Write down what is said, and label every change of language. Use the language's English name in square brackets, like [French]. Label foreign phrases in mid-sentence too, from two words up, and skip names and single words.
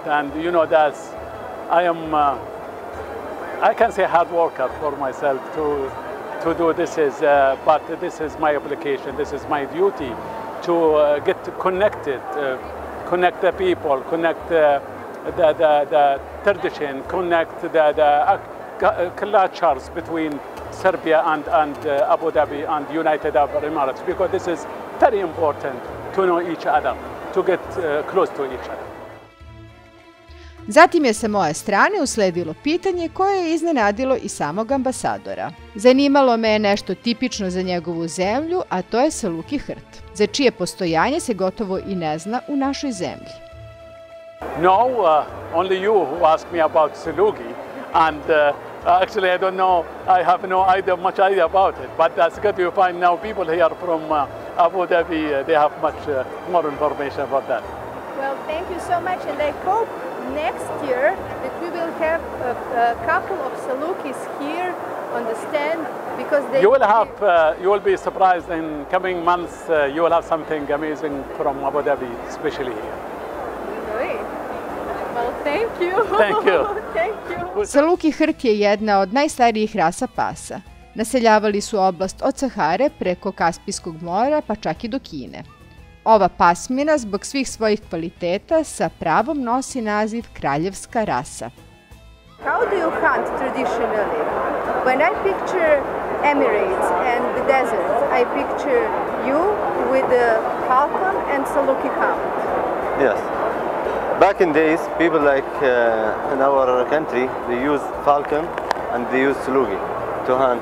[English] And you know that I can say hard worker for myself to do this, but this is my obligation, this is my duty to get connected, connect the people, connect the tradition, connect the cultures between Serbia and Abu Dhabi and United Arab Emirates, because this is very important to know each other, to get close to each other. [Serbian] Zatim je sa moje strane usledilo pitanje koje je iznenadilo i samog ambasadora. Zanimalo me je nešto tipično za njegovu zemlju, a to je Saluki Hrt, za čije postojanje se gotovo i ne zna u našoj zemlji. [English] No, only you who asked me about Saluki, and actually I don't know, I have no idea, much idea about it, but that's good you find now people here from Abu Dhabi, they have much more information about that. Well, thank you so much, and I hope next year that we will have a couple of Salukis here on the stand, because they... You will be surprised in coming months, you will have something amazing from Abu Dhabi, especially here. Well, thank you. Thank you. Thank you. [Serbian] Saluki Hrt je jedna od najstarijih rasa pasa. Naseljavali su oblast od Sahare preko Kaspijskog mora pa čak i do Kine. Ova pasmina zbog svih svojih kvaliteta sa pravom nosi naziv kraljevska rasa. [English] How do you hunt traditionally? When I picture Emirates and the desert, I picture you with the falcon and Saluki hound. Yes. Back in days, people like in our country, they use falcon and they use salugi to hunt.